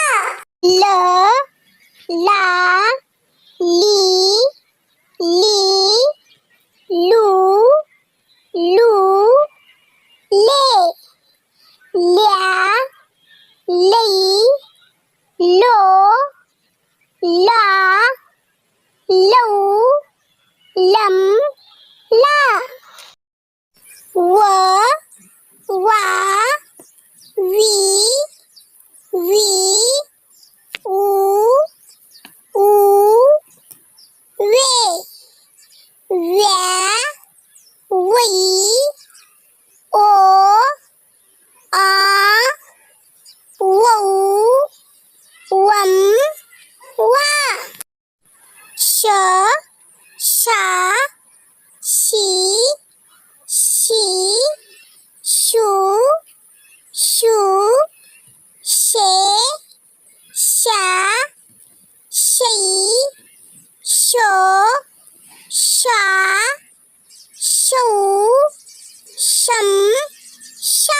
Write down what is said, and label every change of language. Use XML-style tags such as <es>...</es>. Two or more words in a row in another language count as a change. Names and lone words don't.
<hi>ल ला ली ली लू लू ले ल्या लै लो ला लौ लम ला. व वा वी वी ऊ ऊ वे व्या वै ओ आ वौ वम वा. श शा शी शी शू शू शे शा शै शो शा शौ शम शा.</hi>